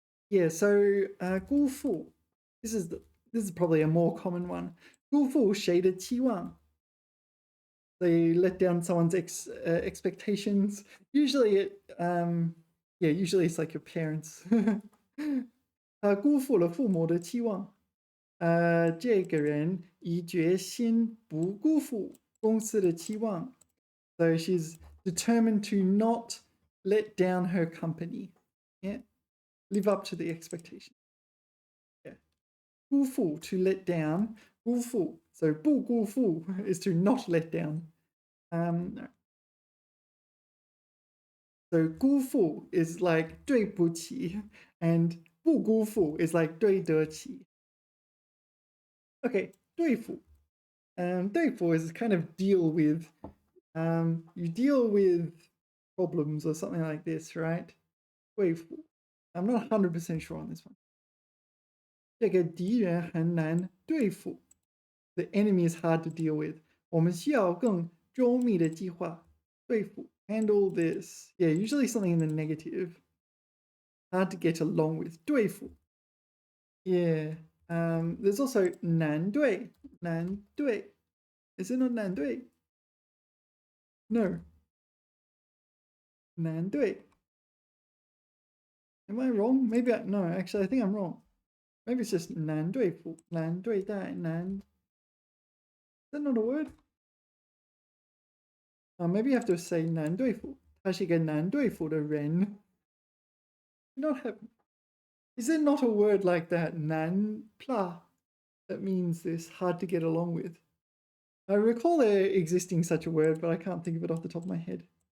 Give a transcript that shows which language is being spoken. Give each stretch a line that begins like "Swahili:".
English: Yeah, so 辜负, this is probably a more common one.
Chinese: 辜负谁的期望?
English: They let down someone's expectations. Usually usually it's like your parents.
Chinese: 辜负了父母的期望。这个人已决心不辜负公司的期望。
English: So she's determined to not let down her company. Yeah, live up to the expectation. Yeah, 辜负 to let down. 辜负 so 不辜负 is to not let down. So 辜负 is like 对不起 and 不辜负 is like 对得起. Okay, 对付. 对付 is kind of deal with. You deal with problems or something like this, right? 对付.I'm not 100% sure on this one.
Chinese: 这个敌人很难对付.
English: The enemy is hard to deal with.
Chinese: 我们需要更周密的计划.
English: 对付.Handle this. Yeah, usually something in the negative. Hard to get along with. 对付.Yeah. There's also 难对. 难对.Is it not 难对?No. 难对. Am I wrong? Maybe no, actually I think I'm wrong. Maybe it's just 难对付, 难对待, 难. Is that not a word? Maybe you have to say 难对付.
Chinese: 他是一个难对付的人.
English: Not have. Is there not a word like that? 难 pla. That means this, hard to get along with. I recall there existing such a word, but I can't think of it off the top of my head.